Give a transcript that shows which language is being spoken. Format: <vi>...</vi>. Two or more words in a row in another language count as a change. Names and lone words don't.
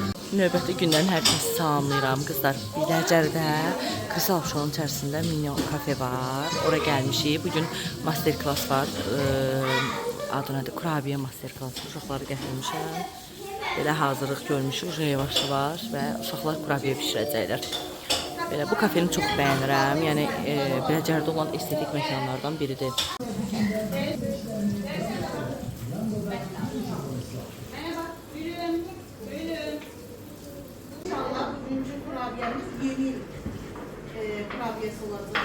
<az>Növbəti gündən hər kəsi salamlayıram qızlar. Biləcərdə Qırsal Şounun içərisində Minyon kafe var. Ora gəlmişik. Bugün</az> <en>master class</en> <az>var. Adı nədir? Kurabiyə</az> <en>master class.</en> <az>Uşaqları gətirmişəm. Belə hazırlıq görmüşük. Yavaş-yavaş və uşaqlar kurabiyə bişirəcəklər. Belə bu kafeni çox bəyənirəm. Yəni Biləcərdə olan estetik məkanlardan biridir. Yeni kurabiyesi olacaq.</az>